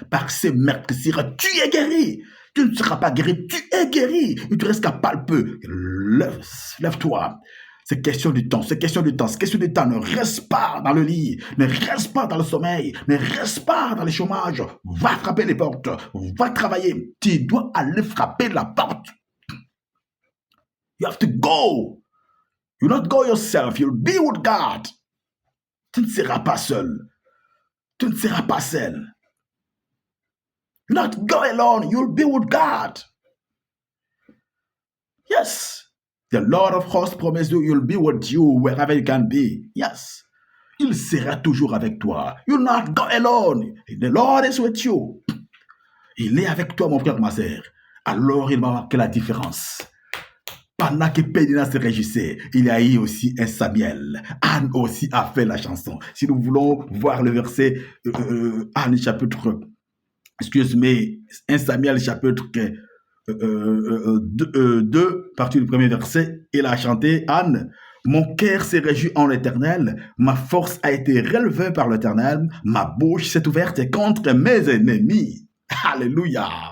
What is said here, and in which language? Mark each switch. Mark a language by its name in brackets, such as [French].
[French] Par ces meurtrissures, tu es guéri. Tu ne seras pas guéri, tu es guéri. Il te reste qu'à palper. Lève-toi. C'est question du temps, c'est question du temps, c'est question du temps. Ne reste pas dans le lit, ne reste pas dans le sommeil, ne reste pas dans le chômage. Va frapper les portes, va travailler. Tu dois aller frapper la porte. [English] You have to go. You not go yourself, you'll be with God. [French] Tu ne seras pas seul. Tu ne seras pas seul. [English] You not go alone, you'll be with God. Yes. The Lord of hosts promises you, you'll be with you wherever you can be. Yes. [French] Il sera toujours avec toi. [English] You'll not go alone. The Lord is with you. [French] Il est avec toi, mon frère, ma sœur. Alors, il va marquer la différence. Pendant que Pédina se réjouissait, il y a eu aussi un Samuel. Anne aussi a fait la chanson. Si nous voulons voir le verset, Anne chapitre, excuse-moi, 1 Samuel chapitre 2, partie du premier verset, il a chanté, Anne, mon cœur s'est réjoui en l'Éternel, ma force a été relevée par l'Éternel, ma bouche s'est ouverte contre mes ennemis. Alléluia.